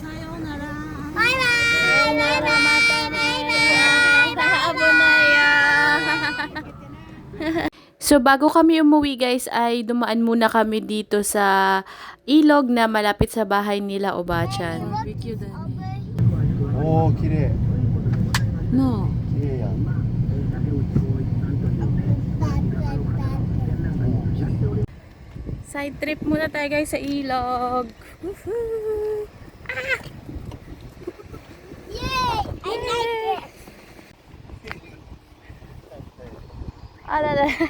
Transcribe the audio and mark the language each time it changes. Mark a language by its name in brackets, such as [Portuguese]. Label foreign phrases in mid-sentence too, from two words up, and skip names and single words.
[Filipino] So bago kami umuwi guys ay dumaan muna kami dito sa ilog na malapit sa bahay nila Obachan. [Japanese] Oh, 綺麗。 [English] No. [Japanese] 綺麗やん。 [English] Side trip [Filipino] muna tayo guys sa ilog. Woohoo! [English] Yay! I like it! Alala.